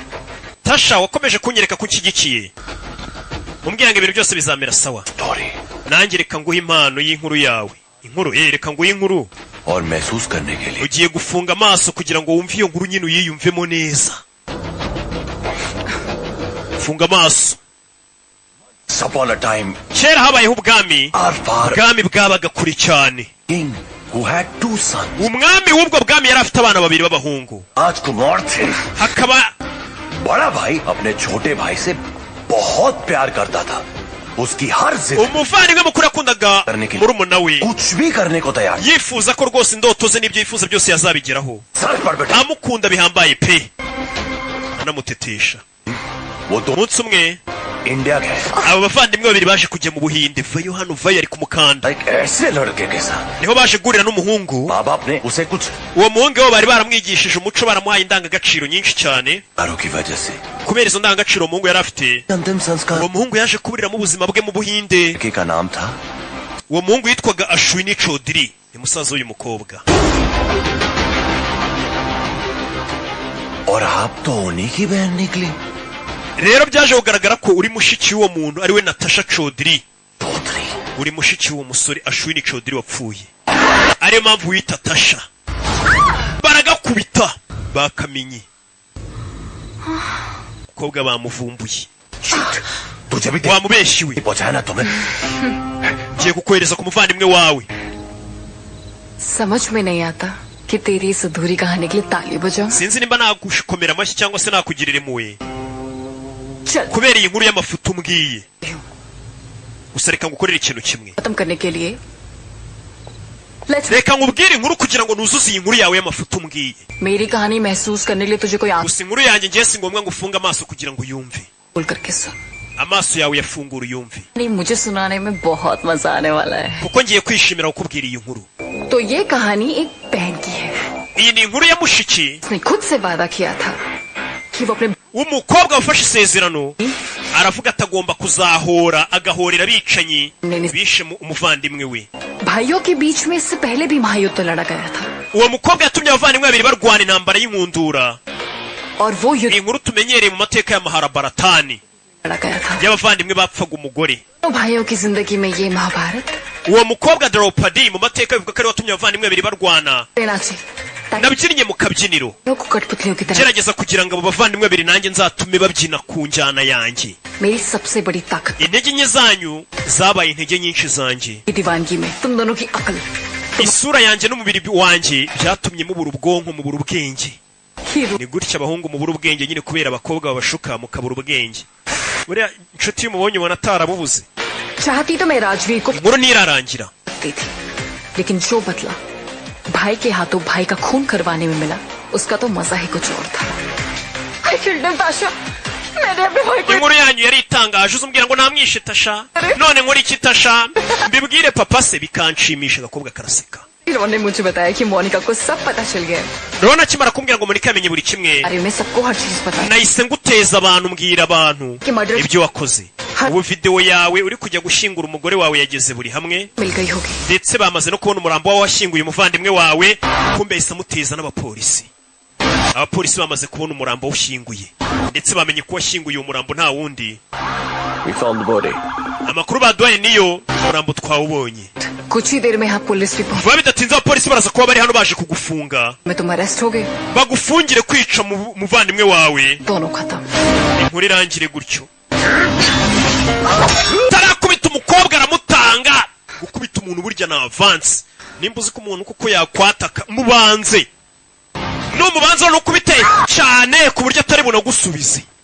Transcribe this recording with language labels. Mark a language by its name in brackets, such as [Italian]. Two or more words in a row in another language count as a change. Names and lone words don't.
[Kinyarwanda] Tasha wakomeje kunyereka kukigikiye. Umbwira ngo ibintu byose bizamera sawa. Story. Nanjye reka nguhe impano y'inkuru yawe. Inkuru reka nguhe inkuru. [Hindi] और महसूस करने के लिए. [Kinyarwanda] Ugiye gufunga amaso kugira ngo wumve iyo nkuru nyine uyiyumvemo neza. Funga amaso. [English] Upon a time. [Kinyarwanda] Kera habayeho ubwami. Ubwami bwabaga kuri cyane. [English] King who had two sons. [Kinyarwanda] Umwami w'ubwo bwami yari afite abana babiri b'abahungu. [Hindi] राजकुमार थे. [Kinyarwanda] Hakaba [Hindi] बड़ा भाई अपने छोटे भाई से बहुत प्यार करता था. उसकी हर जिद [Kinyarwanda] umuvandimwe mukuru yakundaga murumuna we. [Hindi] कुछ भी करने को तैयार. [Kinyarwanda] Yifuza ko rwose indoto ze n'ibyo yifuza byose yazabigeraho. Amukunda bihambaye pe. Anamutetesha. Umunsi umwe [Hindi] इंडिया गए. [Kinyarwanda] aba bavandimwe babiri baje kujya mu Buhinde. Vayo hano vayo ari ku mukanda. [Hindi] एक ऐसे लड़के के साथ. [Kinyarwanda] Niho baje gurira n'umuhungu. [Hindi] माँ बाप ने उसे कुछ [Kinyarwanda] Uwo muhungu we bari baramwigishije umuco baramuhaye indangagaciro nyinshi cyane. [Hindi] कारों की वजह से. [Kinyarwanda] Kubera izo ndangagaciro umuhungu yari afite. [Hindi] अंतिम संस्कार. [Kinyarwanda] Uwo muhungu yaje kuburira mu buzima bwe mu Buhinde. [Hindi] लड़के का नाम था. [Kinyarwanda] Uwo muhungu yitwaga Ashwini Chaudhary. Ni musaza w'uyu mukobwa. [Hindi] और आप तो उन्हीं की बहन निकली. [Kinyarwanda] Rero byaje kugaragara ko uri mushiki w'uwo muntu ari we Natasha Chaudhary. Uri mushiki w'uwo musore Ashwini Chaudhary wapfuye. Ariyo mpamvu wita Tasha. Baragakubita bakamenye. Mukobwa bamuvumbuye. [Hindi] तुझे भी [Kinyarwanda] wamubeshiwe. [Hindi] पहुंचाया ना तुम्हें. [Kinyarwanda] Ngiye kukohereza ku muvandimwe wawe. [Hindi] समझ में नहीं आता कि तेरी इस अधूरी कहानी के लिए ताली बजाऊं. [Kinyarwanda] Sinzi nimba nagukomera amashyi cyangwa se nakugirira impuhwe. Kubera iyi nkuru y'amafuta umbwiye. Gusa reka ngukorera ikintu kimwe. [Hindi] खत्म करने के लिए [Kinyarwanda] reka nkubwire inkuru kugira ngo nuzuze iyi nkuru yawe y'amafuta umbwiye [Hindi] मेरी कहानी महसूस करने के लिए तुझे कोई [Kinyarwanda] gusa inkuru yanjye ngiye si ngombwa ngo ufunge amaso kugira ngo uyumve [Hindi] बोल करके सुन [Kinyarwanda] amaso yawe yafungura uyumve [Hindi] नहीं मुझे सुनाने में बहुत मजा आने वाला है [Kinyarwanda] kuko ngiye kwishimira kukubwira iyi nkuru [Hindi] तो ये कहानी एक बहन की है [Kinyarwanda] iyi ni inkuru ya mushiki [Hindi] उसने खुद से वादा किया था कि वो अपने [Kinyarwanda] umukobwa wafashe isezerano aravuga atagomba kuzahora agahorera abicanyi bishe umuvandimwe we [Hindi] भाइयों के बीच में इससे पहले भी महायुद्ध लड़ा गया था [Kinyarwanda] uwo mukobwa yatumye abavandimwe babiri barwana intambara y'inkundura [Hindi] और वो युद्ध [Kinyarwanda] inkuru tumenyereye mu mateka ya maharabaratani [Hindi] लड़ा गया था [Kinyarwanda] y'abavandimwe bapfaga umugore [Hindi] भाइयों की जिंदगी में ये महाभारत [Kinyarwanda] uwo mukobwa Draupadi mu mateka bivuga ko ari watumye abavandimwe babiri barwana nabyinnye mu kabyiniro gerageza kugira ngo abo bavandimwe babiri nanjye nzatume babyina ku njyana yanjye [Hindi] मेरी सबसे बड़ी ताकत [Kinyarwanda] intege nke zanyu zabaye intege nyinshi zanjye [Hindi] दीवानगी में तुम दोनों की अकल [Kinyarwanda] isura yanjye n'umubiri wanjye byatumye mubura ubwonko mubura ubwenge ni gutya abahungu mubura ubwenge nyine kubera abakobwa babashuka mukabura ubwenge buriya inshuti y'umubonye ubona atarabubuze [Hindi] चाहती तो मैं राजवीर को [Kinyarwanda] inkuru ntirarangira [Hindi] थी लेकिन जो बदला भाई के हाथों भाई का खून करवाने में मिला उसका तो मजा ही कुछ और था [Kinyarwanda] inkuru yanyu yari itangaje uzumbwira ngo namwishe tasha none nkora iki tasha mbibwire papa se bikanshimisha agakobwa karaseka [Hindi] ने मुझे बताया कि मोनिका को सब पता चल गया [Kinyarwanda] rona kimara kumbwira ngo Monika yamenye buri kimwe [Hindi] अरे मैं सबको हर चीज पता [Kinyarwanda] nahise nguteza abantu mbwira abantu ibyo wakoze ubu video yawe uri kujya gushingura umugore wawe yageze buri hamwe [Hindi] मिल गई होगी [Kinyarwanda] ndetse bamaze no kubona umurambo wawe washinguye umuvandimwe wawe kumbe yahise amuteza n'abapolisi abapolisi bamaze kubona umurambo ushinguye ndetse bamenye ko washinguye uwo murambo nta wundi [English] We found the body. [Kinyarwanda] amakuru baduhaye niyo umurambo twawubonye [Hindi] कुछ ही देर में यहाँ पुलिस भी [Kinyarwanda] vuba bidatinze abapolisi baraza kuba bari hano baje kugufunga [Hindi] मैं तुम अरेस्ट हो गए [Kinyarwanda] bagufungire kwica umuvandimwe wawe [Hindi] दोनों खत्म [Kinyarwanda] inkuru irangire gutyo tarakubita umukobwa aramutanga gukubita umuntu burya na avance nimba uzi ko umuntu kuko yakwataka mubanze numubanza no kubite cyane ku buryo atari bunagusubize